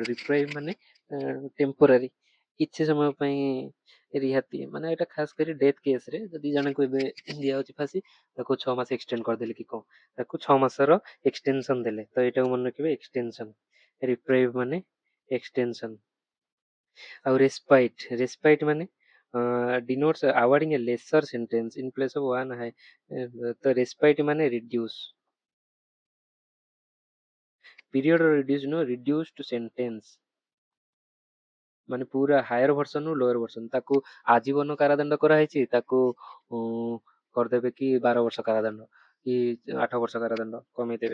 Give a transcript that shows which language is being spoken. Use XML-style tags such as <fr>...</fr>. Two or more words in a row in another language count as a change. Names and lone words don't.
<or>ରିପ୍ରାଇଭ୍ ମାନେ ଟେମ୍ପୋରାରୀ, କିଛି ସମୟ ପାଇଁ ରିହାତି, ମାନେ ଏଇଟା ଖାସ କରି</or> <en>death caseରେ</en> <or>ଯଦି ଜଣଙ୍କୁ ଏବେ ଦିଆହେଉଛି ଫାଶୀ, ତାକୁ 6 ମାସ ଏକ୍ସଟେଣ୍ଡ କରିଦେଲେ କି କ'ଣ, ତାକୁ 6 ମାସର ଏକ୍ସଟେନସନ ଦେଲେ, ତ ଏଇଟାକୁ ମନେ ରଖିବେ ଏକ୍ସଟେନସନ।</or> <en>reprieve ମାନେ extension। ଆଉ respite, respite ମାନେ denotes awarding a lesser sentence in place of one high,</en> <or>ତ ରେସ୍ପାଇଟ୍ ମାନେ ରିଡ୍ୟୁସ୍,</or> <en>period reduce</en> <or>ନୁହଁ,</or> <en>reduce to sentence,</en> <or>ମାନେ ପୁରା</or> <en>higher versionରୁ lower version.</en> <or>ତାକୁ ଆଜୀବନ କାରାଦଣ୍ଡ କରାହେଇଛି, ତାକୁ କରିଦେବେ କି 12 ବର୍ଷ କାରାଦଣ୍ଡ କି 8 ବର୍ଷ କାରାଦଣ୍ଡ କମେଇଦେବେ।</or>